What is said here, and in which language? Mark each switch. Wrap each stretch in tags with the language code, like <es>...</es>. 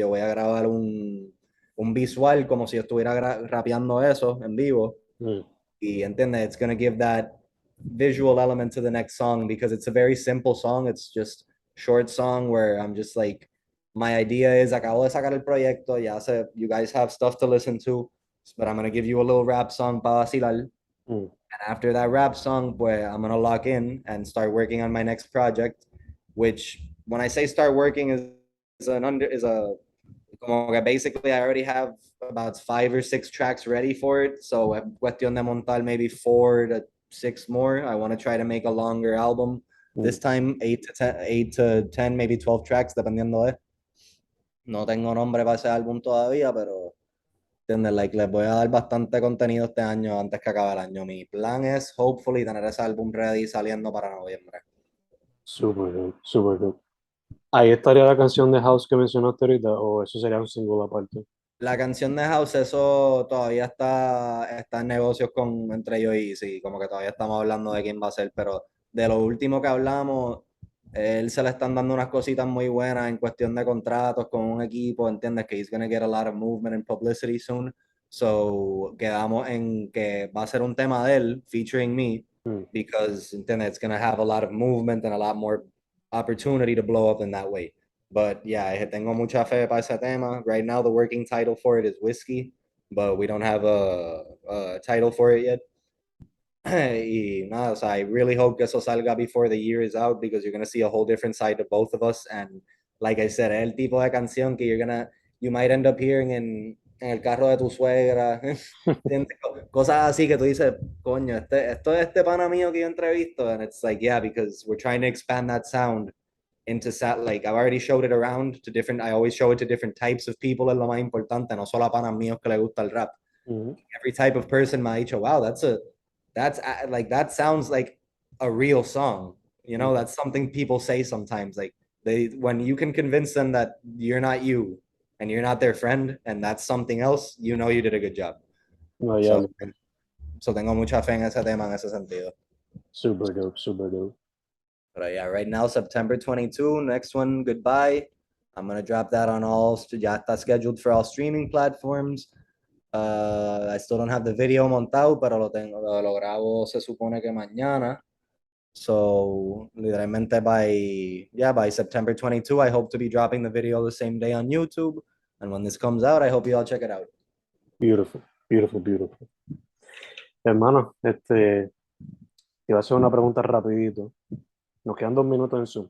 <es>Yo voy a grabar un visual como si estuviera rapeando eso en vivo. Mm. Y entiende,</es> <en>it's gonna give that visual element to the next song because it's a very simple song. It's just short song where I'm just like, my idea is</en> <es>acabo de sacar el proyecto, ya sé,</es> <en>you guys have stuff to listen to, but I'm gonna give you a little rap song</en> <es>para vacilar. Mm.</es> <en>And after that rap song, pues I'm gonna lock in and start working on my next project, which when I say start working is a</en> <es>como que</es> <en>basically I already have about 5 or 6 tracks ready for it. So</en> <es>cuestión de montar</es> <en>maybe 4 to 6 more. I want to try to make a longer album. This time 8 to 10, maybe 12 tracks,</en> <es>dependiendo de. No tengo nombre para ese álbum todavía, pero ¿entiendes? Like, les voy a dar bastante contenido este año antes que acabe el año. Mi plan es, hopefully, tener ese álbum ready saliendo para noviembre.</es> <en>Super good, super good.</en> <es>¿Ahí estaría la canción de House que mencionaste ahorita o eso sería un single aparte? La canción de House, eso todavía está en negocios entre yo y sí, como que todavía estamos hablando de quién va a ser, pero de lo último que hablamos, él se le están dando unas cositas muy buenas en cuestión de contratos con un equipo, ¿entiendes?</es> <en>Que he's gonna get a lot of movement and publicity soon.</en> <es>So, quedamos en que va a ser un tema de él,</es> <en>featuring me, because,</en> <es>¿entiendes?</es> <en>It's gonna have a lot of movement and a lot more opportunity to blow up in that way. But yeah,</en> <es>tengo mucha fe para ese tema.</es> <en>Right now, the working title for it is Whiskey, but we don't have a title for it yet.</en> <es>Y nada, o sea,</es> <en>I really hope</en> <es>que eso salga</es> <en>before the year is out because you're gonna see a whole different side of both of us. And like I said,</en> <es>el tipo de canción que</es> <en>you might end up hearing</en> <es>en el carro de tu suegra. Cosas así que tú dices, coño, esto es este pana mío que yo entrevisto.</es> <en>And it's like, yeah, because we're trying to expand that sound into like I've already showed it around to different. I always show it to different types of people.</en> <es>Es lo más importante, no solo a panas míos que le gusta el rap.</es> <en>Every type of person</en> <es>me ha dicho,</es> <en>wow, that's like that sounds like a real song. You know, that's something people say sometimes. Like when you can convince them that you're not you and you're not their friend and that's something else, you know you did a good job. No, yeah,</en> <es>So tengo mucha fe en ese tema en ese sentido.</es> <en>super dope, super dope. But yeah, right now, September 22, next one, Goodbye. I'm going to drop that on</en> <es>ya está</es> <en>scheduled for all streaming platforms. I still don't have the video</en> <es>montado, pero lo grabo se supone que mañana.</es> <en>So literalmente by September 22, I hope to be dropping the video the same day on YouTube. And when this comes out, I hope you all check it out. Beautiful, beautiful, beautiful.</en> <es>Hermano, te iba a hacer una pregunta rapidito. Nos quedan 2 minutos en Zoom.</es>